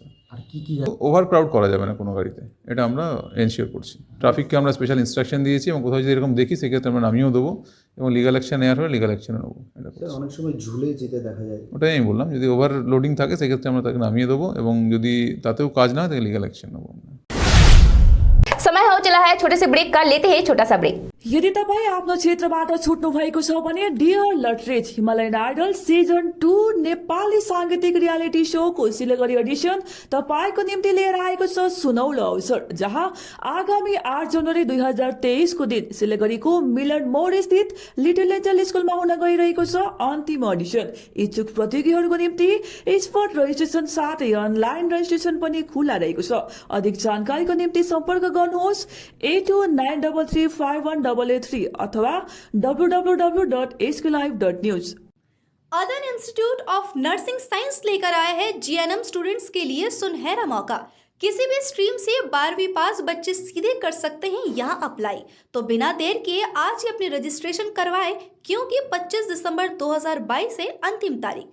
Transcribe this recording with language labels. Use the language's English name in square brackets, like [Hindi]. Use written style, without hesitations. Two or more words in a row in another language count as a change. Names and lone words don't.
[Bangla] আর কি [English] over crowd [Bangla] করা যাবে না কোনো গাড়িতে, এটা আমরা এনশিওর করছি। ট্রাফিককে আমরা [English] special instruction [Bangla] দিয়েছি এবং কোথাও যদি এরকম দেখি সেক্ষেত্রে আমরা নামিয়েও দেবো এবং [English] legal action [Bangla] নেওয়ার হলে [English] legal action [Bangla] নেবো। এটা অনেক সময় ঝুলে যেতে দেখা যায়, ওটাই আমি বললাম, যদি [English] over loading [Bangla] থাকে সেক্ষেত্রে আমরা তাকে নামিয়ে দেবো এবং যদি তাতেও কাজ না হয় তাকে [English] legal action [Bangla] নেবো। [Hindi] समय हो चला है छोटे से ब्रेक का, लेते हैं छोटा सा ब्रेक। [Nepali] यदि तपाईँ आफ्नो क्षेत्रबाट छुट्नु भएको छ भने डियर लटरेज हिमालयन आइडल सिजन 2 नेपाली साङ्गीतिक [English] reality show [Nepali] सिलगढी एडिसन तपाईको निम्ति लिएर आएको छ सुनौलो अवसर, जहाँ आगामी 8 जनवरी 2023 को दिन सिलगढीको मिलन मोड स्थित लिटल एन्जल स्कुलमा हुन गइरहेको छ अन्तिम अडिसन। इच्छुक प्रतियोगीहरूको निम्ति [English] spot registration [Nepali] साथै [English] online registration [Nepali] पनि खुला रहेको छ। अधिक जानकारीको निम्ति सम्पर्क गर्नुहोस् 8293351883 अथवा www.sklive.news। [Hindi] अदन इंस्टीट्यूट ऑफ नर्सिंग साइंस लेकर आया है [English] GNM students [Hindi] के लिए सुनहरा मौका। किसी भी स्ट्रीम से 12वीं पास बच्चे सीधे कर सकते हैं यहाँ अप्लाई। तो बिना देर किए आज ही अपनी रजिस्ट्रेशन करवाएं, क्योंकि 25 दिसंबर 2022 से अंतिम तारीख।